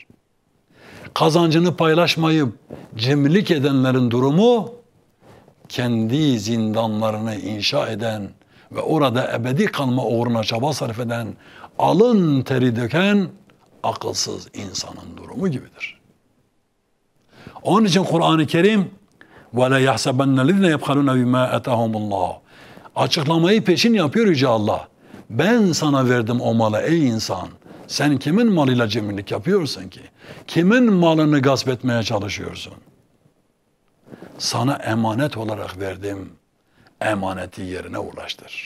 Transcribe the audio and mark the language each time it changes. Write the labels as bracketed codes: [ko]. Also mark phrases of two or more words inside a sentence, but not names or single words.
[tr] Kazancını paylaşmayıp cimrilik edenlerin durumu kendi zindanlarını inşa eden ve orada ebedi kalma uğruna çaba sarf eden, alın teri döken akılsız insanın durumu gibidir. Onun için Kur'an-ı Kerim [ar] وَلَا يَحْسَبَنَّ الَّذِينَ يَبْخَلُونَ بِمَا اَتَاهُمُ اللّٰهُ [tr] açıklamayı peşin yapıyor Yüce Allah. Ben sana verdim o malı ey insan. Sen kimin malıyla cimrilik yapıyorsun ki? Kimin malını gasp etmeye çalışıyorsun? Sana emanet olarak verdim. Emaneti yerine ulaştır.